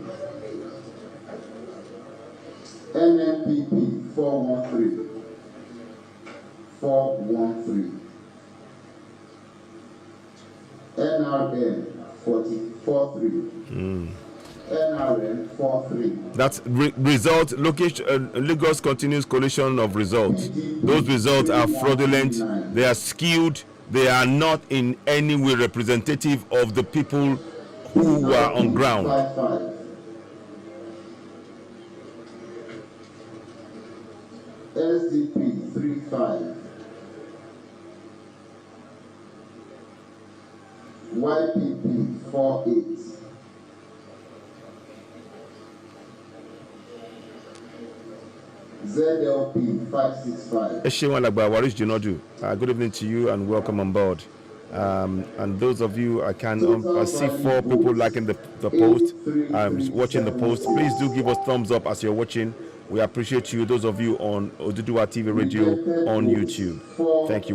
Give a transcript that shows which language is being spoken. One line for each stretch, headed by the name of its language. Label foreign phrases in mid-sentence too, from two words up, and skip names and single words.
English: NNPP 413. NRN 43. NRN 43. That's result. Location. Lagos continues collation of results. Those results are fraudulent. They are skewed. They are not in any way representative of the people who are on ground. 55. SDP 35. YPP 48. ZLP 565. Eshewan Lagba Warish Jinodu. Good evening to you and welcome on board. And those of you, I can I see 4 people liking the post, watching the post. Please do give us thumbs up as you're watching. We appreciate you. Those of you on Oduduwa TV Radio on YouTube, thank you.